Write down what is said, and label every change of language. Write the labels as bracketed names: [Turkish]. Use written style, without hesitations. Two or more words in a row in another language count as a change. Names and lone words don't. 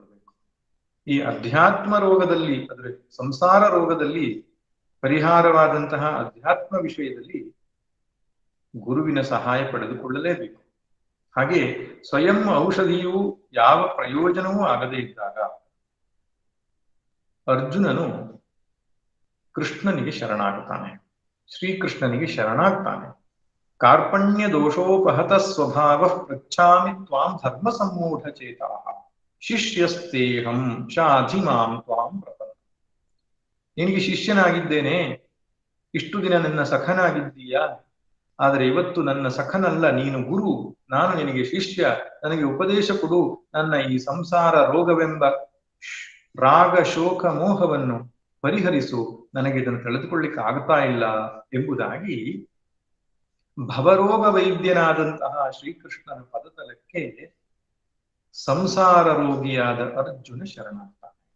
[Kannada] ಈ ಅಧ್ಯಾತ್ಮ ರೋಗದಲ್ಲಿ, ಅಂದ್ರೆ ಸಂಸಾರ ರೋಗದಲ್ಲಿ ಪರಿಹಾರವಾದಂತಹ ಅಧ್ಯಾತ್ಮ ವಿಷಯದಲ್ಲಿ ಗುರುವಿನ ಸಹಾಯ ಪಡೆದುಕೊಳ್ಳಲೇಬೇಕು. ಹಾಗೆ ಸ್ವಯಂ ಔಷಧಿಯು ಯಾವ ಪ್ರಯೋಜನವೂ ಆಗದೇ ಇದ್ದಾಗ ಅರ್ಜುನನು ಕೃಷ್ಣನಿಗೆ ಶರಣಾಗುತ್ತಾನೆ, ಶ್ರೀಕೃಷ್ಣನಿಗೆ ಶರಣಾಗ್ತಾನೆ. [Sanskrit] ಕಾರ್ಪಣ್ಯ ದೋಷೋಪಹತ ಸ್ವಭಾವ ಪೃಚ್ಛಾಮಿ ತ್ವಾಂ ಧರ್ಮ ಸಮ್ಮೂಢ ಚೇತಾ ಶಿಷ್ಯಸ್ತೇಹಂ ಶಾಧಿ ಮಾಂ ತ್ವಾಂ ಪ್ರಪನ್ನ. [Kannada] ನಿನಗೆ ಶಿಷ್ಯನಾಗಿದ್ದೇನೆ, ಇಷ್ಟು ದಿನ ನನ್ನ ಸಖನಾಗಿದ್ದೀಯಾ, ಆದರೆ ಇವತ್ತು ನನ್ನ ಸಖನಲ್ಲ, ನೀನು ಗುರು, ನಾನು ನಿನಗೆ ಶಿಷ್ಯ, ನನಗೆ ಉಪದೇಶ ಕೊಡು, ನನ್ನ ಈ ಸಂಸಾರ ರೋಗವೆಂಬ ರಾಗ ಶೋಕ ಮೋಹವನ್ನು ಪರಿಹರಿಸು, ನನಗೆ ಇದನ್ನು ತಿಳಿದುಕೊಳ್ಳಿಕ್ಕೆ ಆಗ್ತಾ ಇಲ್ಲ ಎಂಬುದಾಗಿ ಭವರೋಗ ವೈದ್ಯನಾದಂತಹ ಶ್ರೀಕೃಷ್ಣನ ಪದತಲಕ್ಕೆ ಸಂಸಾರ ರೋಗಿಯಾದ ಅರ್ಜುನ ಶರಣಾಗ್ತಾನೆ.